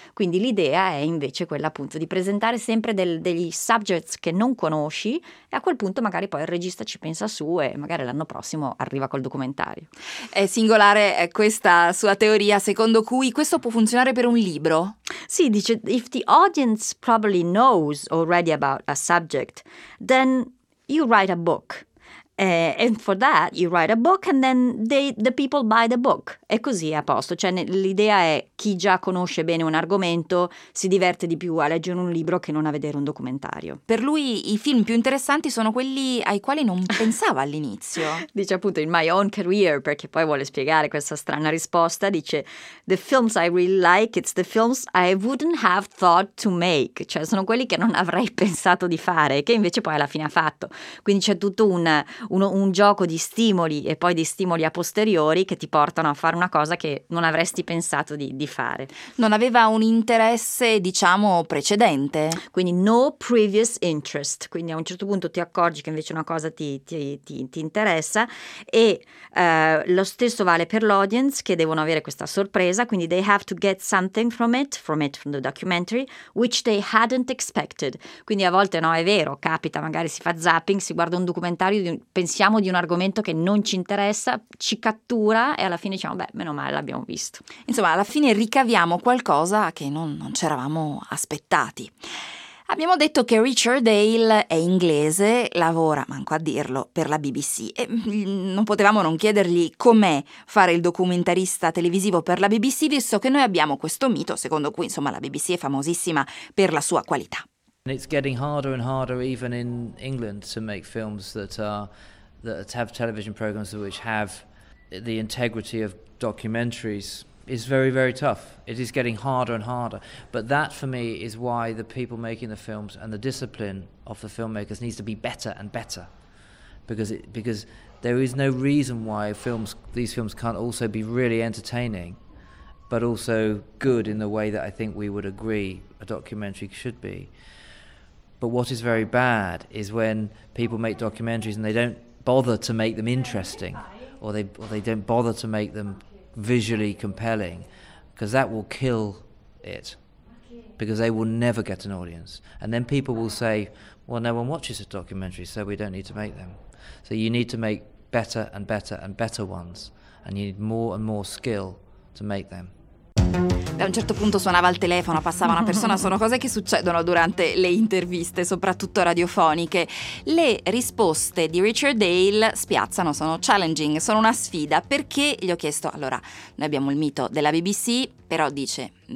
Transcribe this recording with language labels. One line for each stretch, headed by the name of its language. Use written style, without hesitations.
Italian: Quindi l'idea è invece quella, appunto, di presentare sempre degli subjects che non conosci, e a quel punto magari poi il regista ci pensa su e magari l'anno prossimo arriva col documentario. È singolare questa sua teoria secondo cui questo può funzionare per un libro. Sì, dice,
English: if the audience probably knows already about a subject, then you write a book. And for that, you write a book and then the people buy the book.
Italian: E così è a posto. Cioè, l'idea è, chi già conosce bene un argomento si diverte di più a leggere un libro che non a vedere un documentario. Per lui i film più interessanti sono quelli ai quali non pensava all'inizio. Dice, appunto,
English: in my own career,
Italian: perché poi vuole spiegare questa strana risposta, dice,
English: the films I really like, it's the films I wouldn't have thought to make.
Italian: Cioè, sono quelli che non avrei pensato di fare, che invece poi alla fine ha fatto. Quindi c'è tutto un gioco di stimoli e poi di stimoli a posteriori che ti portano a fare una cosa che non avresti pensato di fare. Non aveva un interesse, diciamo, precedente. Quindi
English: no previous interest.
Italian: Quindi a un certo punto ti accorgi che invece una cosa ti interessa, e lo stesso vale per l'audience, che devono avere questa sorpresa. Quindi
English: they have to get something from it, from the documentary, which they hadn't expected.
Italian: Quindi a volte, no, è vero, capita, magari si fa zapping, si guarda un documentario, pensiamo di un argomento che non ci interessa, ci cattura e alla fine diciamo, beh, meno male l'abbiamo visto. Insomma, alla fine ricaviamo qualcosa che non ci eravamo aspettati. Abbiamo detto che Richard Dale è inglese, lavora, manco a dirlo, per la BBC. E non potevamo non chiedergli com'è fare il documentarista televisivo per la BBC, visto che noi abbiamo questo mito secondo cui, insomma, la BBC è famosissima per la sua qualità.
English: And it's getting harder and harder even in England to make films that have television programs which have the integrity of documentaries. It's very, very tough. It is getting harder and harder. But that for me is why the people making the films and the discipline of the filmmakers needs to be better and better. Because there is no reason why these films can't also be really entertaining, but also good in the way that I think we would agree a documentary should be. But what is very bad is when people make documentaries and they don't bother to make them interesting, or they don't bother to make them visually compelling, because that will kill it, because they will never get an audience. And then people will say, well, no one watches a documentary, so we don't need to make them. So you need to make better and better and better ones, and you need more and more skill to make them.
Italian: Da un certo punto suonava il telefono, passava una persona, sono cose che succedono durante le interviste, soprattutto radiofoniche. Le risposte di Richard Dale spiazzano, sono challenging, sono una sfida, perché gli ho chiesto, allora, noi abbiamo il mito della BBC, però dice,